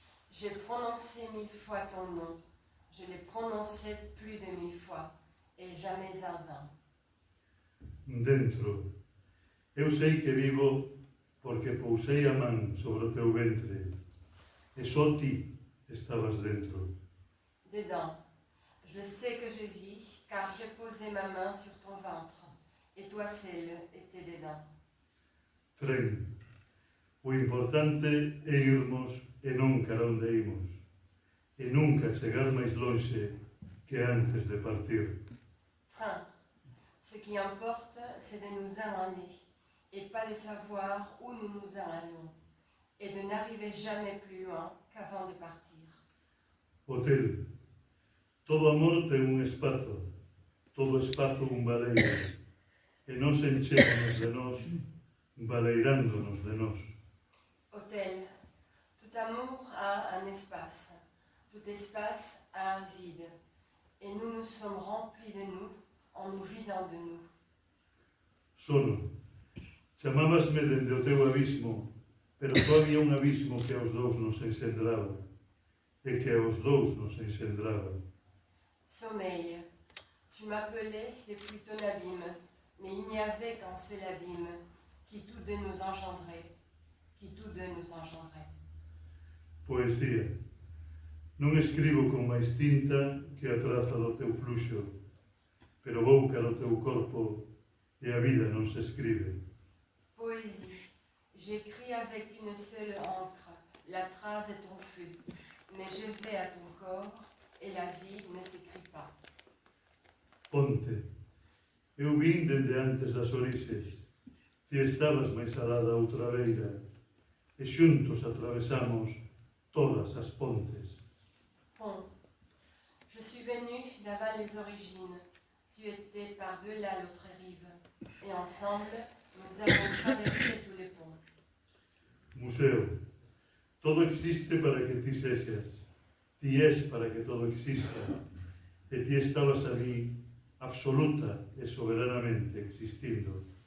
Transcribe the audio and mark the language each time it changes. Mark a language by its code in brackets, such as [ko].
[fr] J'ai prononcé 1000 fois ton nom. Je l'ai prononcé plus de 1000 fois. Et jamais en vain. [gl] Dentro. Eu sei que vivo porque pousei a man sobre o teu ventre e só ti estabas dentro. [fr] Dedans. Je sais que je vis car j'ai posé ma main sur ton ventre et toi seul étais dedans. [gl] Tren. O importante é irmos e non cara onde imos e nunca chegar máis lonxe que antes de partir. [fr] Train. Ce qui importe, c'est de nous aller et pas de savoir où nous nous en allons et de n'arriver jamais plus loin qu'avant de partir. [gl] Hotel. Todo amor ten un espazo, todo espazo un baleiro, e nos enchemos de nós, baleirándonos de nós. [fr] Hôtel. Tout amour a un espace, tout espace a un vide, et nous nous sommes remplis de nous en nous vidant de nous. [gl] Sono. Chamábasme dende o teu abismo, pero só había un abismo que aos dous nos encendraba, e que aos dous nos encendraba. [fr] Sommeil. Tu m'appelais depuis ton abîme, mais il n'y avait qu'un seul abîme qui tous deux nous engendrait, qui tous deux nous engendrait. [gl] Poesía. Non escribo con máis tinta que a traza do teu fluxo, pero vou cara o teu corpo e a vida non se escribe. [fr] Poésie. J'écris avec une seule encre, la trace de ton flux, mais je vais à ton corps et la vie ne s'écrit pas. [gl] Ponte. Eu vin dende antes das orixes. Ti estabas máis alá da outra beira e xuntos atravesamos todas as pontes. [fr] Pont. Je suis venu d'avant les origines. Tu étais par-delà l'autre rive. Et ensemble, nous avons traversé tous les ponts. [gl] Museo. Todo existe para que ti sexas. Ti es para que todo exista. E ti estabas ali, absoluta e soberanamente existindo.